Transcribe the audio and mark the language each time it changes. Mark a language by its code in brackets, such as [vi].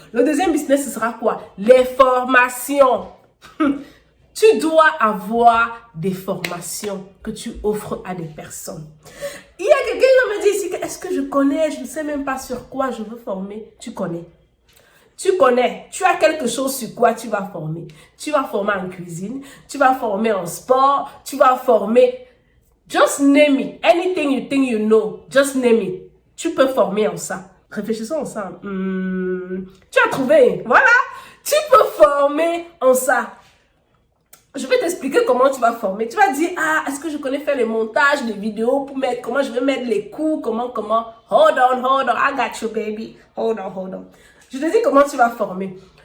[fr] Le deuxième business, ce sera quoi? Les formations. Tu dois avoir des formations que tu offres à des personnes. Il y a quelqu'un qui va me dire ici, est-ce que je connais? Je ne sais même pas sur quoi je veux former. Tu connais. Tu connais, tu as quelque chose sur quoi tu vas former. Tu vas former en cuisine, tu vas former en sport, tu vas former, [en] just name it, anything you think you know, just name it. [fr] Tu peux former en ça. Réfléchissons ensemble. Tu as trouvé, voilà. Tu peux former en ça. Je vais t'expliquer comment tu vas former. Tu vas dire, ah, est-ce que je connais faire les montages, les vidéos pour mettre, comment je vais mettre les coups, comment. [en] Hold on, I got you, baby. Hold on. [fr] Je te dis comment tu vas former.